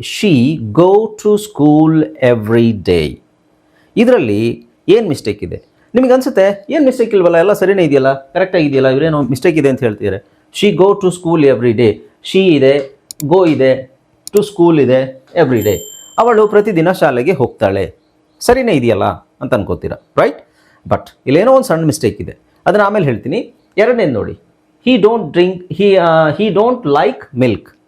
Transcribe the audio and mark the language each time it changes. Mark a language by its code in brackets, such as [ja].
[en] She go to school every day. [kn] ಇದರಲ್ಲಿ ಏನು mistake ಇದೆ? ನಿಮಗೆ ಅನಿಸುತ್ತೆ ಏನು ಮಿಸ್ಟೇಕ್ ಇಲ್ವಲ್ಲ, ಎಲ್ಲ ಸರಿನೇ ಇದೆಯಲ್ಲ, ಕರೆಕ್ಟಾಗಿದೆಯಲ್ಲ, ಇವರೇನೋ ಮಿಸ್ಟೇಕ್ ಇದೆ ಅಂತ ಹೇಳ್ತಿದ್ದಾರೆ. [en] She go to school every day. She ಇದೆ, go ಇದೆ, to school ಇದೆ, every day. [kn] ಅವಳು ಪ್ರತಿದಿನ ಶಾಲೆಗೆ ಹೋಗ್ತಾಳೆ. ಸರಿನೇ ಇದೆಯಲ್ಲ ಅಂತ ಅನ್ಕೋತೀರಾ, ರೈಟ್? ಬಟ್ ಇಲ್ಲೇನೋ ಒಂದು ಸಣ್ಣ ಮಿಸ್ಟೇಕ್ ಇದೆ, ಅದನ್ನು ಆಮೇಲೆ ಹೇಳ್ತೀನಿ. ಎರಡನೇದು ನೋಡಿ, [en] he don't like milk.